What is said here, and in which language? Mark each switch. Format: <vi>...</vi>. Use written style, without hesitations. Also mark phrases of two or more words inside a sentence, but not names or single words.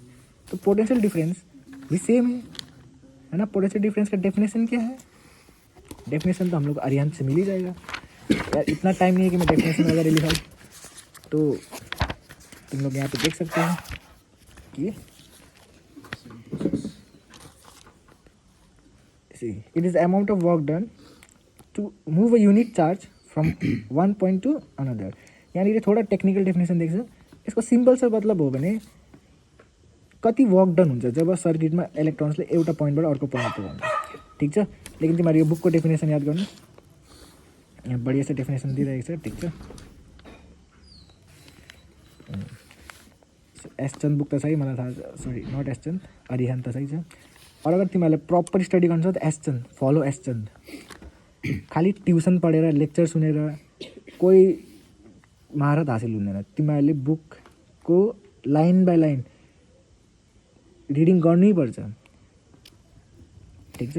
<hi>तो पोटेंशियल डिफरेंस भी सेम है ना। पोटेंशियल डिफरेंस का डेफिनेशन क्या है? डेफिनेशन तो हम लोग अरिहंत से मिल ही जाएगा यार। इतना टाइम नहीं है कि मैं डेफिनेशन वगैरह लिखाऊँ। तो तुम लोग यहाँ पे देख सकते हैं कि</hi> <en>see, it is the amount of work done to move a unit charge from one point to another।</en> <hi>यानी ये थोड़ा टेक्निकल डेफिनेसन देख्छ।</hi> <ne>यसको सिम्पल</ne> <hi>सा मतलब</hi> <ne>हो भने कति</ne> <en>work done</en> <ne>हुन्छ जब सर्किटमा इलेक्ट्रोन्सले एउटा पोइन्टबाट अर्को पोइन्ट पुर्याउँछ, ठिक छ। लेकिन तिमीहरू यो बुकको डेफिनेसन याद गर्नु, यहाँ</ne> <hi>बढिया सा</hi> <ne>डेफिनेसन दिइरहेको छ, ठिक छ। एसचन्द बुक त सही, मलाई थाहा छ,</ne> <en>sorry not</en> <ne>एसचन्द, अरिहन्त त सही छ।</ne> <hi>और अगर</hi> <ne>तिमीहरूले</ne> <en>proper study</en> <ne>गर्नु छ त एसचन्द, फलो एसचन्द। खालि ट्युसन पढेर, लेक्चर सुनेर कोही महारत हासिल हुँदैन। तिमीहरूले बुकको</ne> <en>line by line reading</en> <ne>गर्नै पर्छ, ठिक छ।</ne>